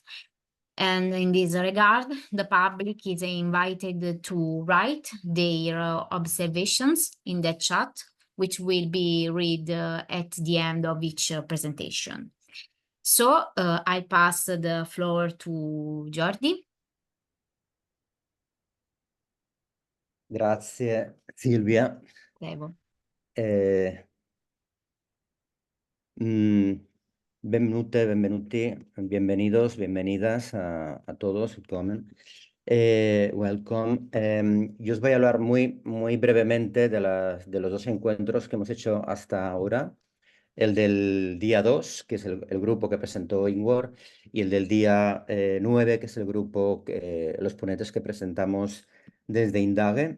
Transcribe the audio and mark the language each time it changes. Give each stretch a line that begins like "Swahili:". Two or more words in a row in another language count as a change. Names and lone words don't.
English: And in this regard, the public is invited to write their observations in the chat, which will be read at the end of each presentation. So I pass the floor to Jordi.
Italian: Grazie Silvia. Prego. Benvenute, benvenuti,
Spanish: bienvenidos, bienvenidas a todos.
English: Welcome.
Spanish: Yo os voy a hablar muy brevemente de los 2 encuentros que hemos hecho hasta ahora. El del día 2, que es el grupo que presentó INWORD, y el del día 9, que es el grupo, los ponentes que presentamos desde INDAGUE.